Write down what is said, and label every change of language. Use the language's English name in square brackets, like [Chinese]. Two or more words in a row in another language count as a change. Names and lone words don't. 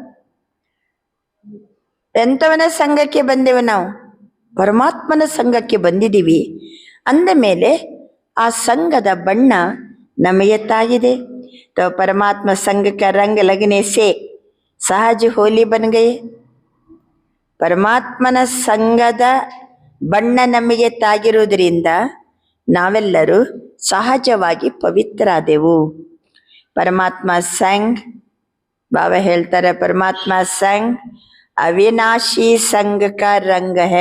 [Kannada] ಎಂಥವನ ಸಂಘಕ್ಕೆ ಬಂದೆವು ನಾವು? ಪರಮಾತ್ಮನ ಸಂಘಕ್ಕೆ ಬಂದಿದ್ದೀವಿ ಅಂದ ಮೇಲೆ ಆ ಸಂಘದ ಬಣ್ಣ ನಮಗೆ ತಾಗಿದೆ. [Hindi] तो परमात्मा संग का रंग लगने से सहज होली बन गई. [Kannada] ಪರಮಾತ್ಮನ ಸಂಗದ ಬಣ್ಣ ನಮಗೆ ತಾಗಿರುವುದರಿಂದ ನಾವೆಲ್ಲರೂ ಸಹಜವಾಗಿ ಪವಿತ್ರಾದೆವು. [Hindi] परमात्मा संग, ಬಾಬಾ ಹೇಳ್ತಾರೆ, परमात्मा संग अविनाशी संग का रंग है.